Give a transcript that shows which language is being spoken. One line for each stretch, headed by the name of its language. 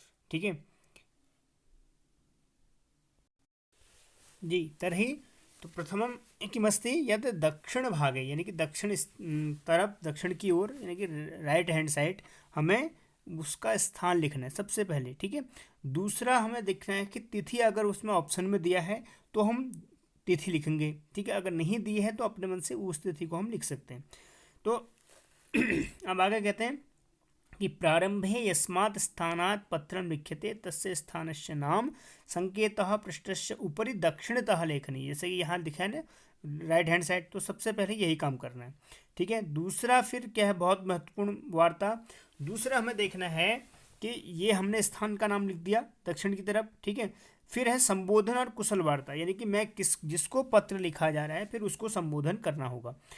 Hindi: ठीक है जी,
Sanskrit: तर्हि तो प्रथमं किमस्ति यत् दक्षिणभागे,
Hindi: यानी कि दक्षिण तरफ, दक्षिण की ओर, यानी कि
English: right hand side
Hindi: हमें उसका स्थान लिखना है सबसे पहले। ठीक है, दूसरा हमें देखना है कि तिथि अगर उसमें ऑप्शन में दिया है तो हम तिथि लिखेंगे। ठीक है, अगर नहीं दी है तो अपने मन से उस तिथि को हम लिख सकते हैं। तो अब आगे कहते हैं कि
Sanskrit: प्रारंभे यस्मात् स्थानात् पत्रं लिख्यते तस्य स्थानस्य नाम संकेतः पृष्ठस्य उपरि दक्षिणतः लेखनी।
Hindi: जैसे कि यहाँ लिखा है ना,
English: right hand side,
Hindi: तो सबसे पहले यही काम करना है। ठीक है, दूसरा फिर क्या है, बहुत महत्वपूर्ण वार्ता, दूसरा हमें देखना है कि ये हमने स्थान का नाम लिख दिया दक्षिण की तरफ। ठीक है, फिर है संबोधन और कुशल वार्ता, यानी कि मैं जिसको पत्र लिखा जा रहा है फिर उसको संबोधन करना होगा।